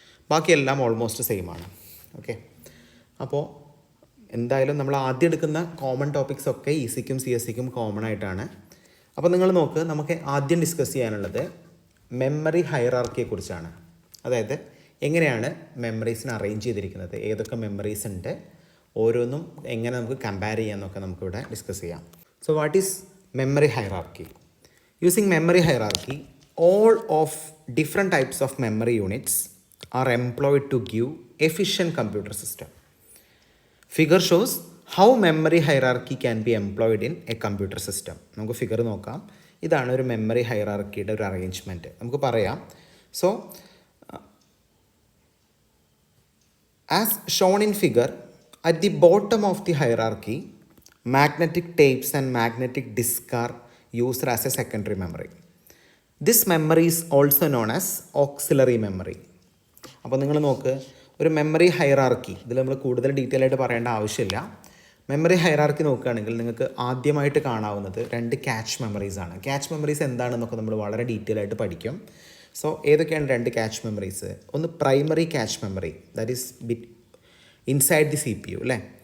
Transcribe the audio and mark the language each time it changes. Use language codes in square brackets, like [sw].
[ml] ബാക്കിയെല്ലാം almost same ആണ്. Okay, അപ്പോൾ എന്തായാലും നമ്മൾ ആദ്യം എടുക്കുന്ന കോമൺ ടോപ്പിക്സ് ഒക്കെ ECക്കും CSEക്കും കോമൺ ആയിട്ടാണ്. അപ്പോൾ നിങ്ങൾ നോക്ക്, നമുക്ക് ആദ്യം ഡിസ്കസ് ചെയ്യാനുള്ളത് മെമ്മറി ഹൈറാർക്കിയെക്കുറിച്ചാണ്. അതായത് എങ്ങനെയാണ് മെമ്മറീസിനെ അറേഞ്ച് ചെയ്തിരിക്കുന്നത്, ഏതൊക്കെ മെമ്മറീസ് ഉണ്ട്, ഓരോന്നും എങ്ങനെ നമുക്ക് കമ്പയർ ചെയ്യാമെന്നൊക്കെ നമുക്കിവിടെ ഡിസ്കസ് ചെയ്യാം. [en] So what is memory hierarchy? Using memory hierarchy, all of different types of memory units are employed to give efficient computer system. Figure shows how memory hierarchy can be employed in a computer system. [ml] നമുക്ക് figure നോക്കാം. ഇതാണ് ഒരു memory ഹൈറാർക്കിയുടെ ഒരു arrangement. നമുക്ക് പറയാം. [en] So as shown in figure, at the bottom of the hierarchy, magnetic tapes and magnetic disks are used as a secondary memory. This memory is also known as auxiliary memory. [ml] അപ്പോൾ നിങ്ങൾ നോക്ക്, ഒരു memory hierarchy, ഇതിൽ നമ്മൾ കൂടുതൽ detail ആയിട്ട് പറയേണ്ട ആവശ്യമില്ല. മെമ്മറി ഹൈറാർക്കി നോക്കുകയാണെങ്കിൽ നിങ്ങൾക്ക് ആദ്യമായിട്ട് കാണാവുന്നത് 2 ക്യാച്ച് മെമ്മറീസ് ആണ്. ക്യാച്ച് മെമ്മറീസ് എന്താണെന്നൊക്കെ നമ്മൾ വളരെ ഡീറ്റെയിൽ ആയിട്ട് പഠിക്കും. സോ ഏതൊക്കെയാണ് 2 ക്യാച്ച് മെമ്മറീസ്? [en] ഒന്ന് primary cache memory, that is inside the CPU അല്ലേ.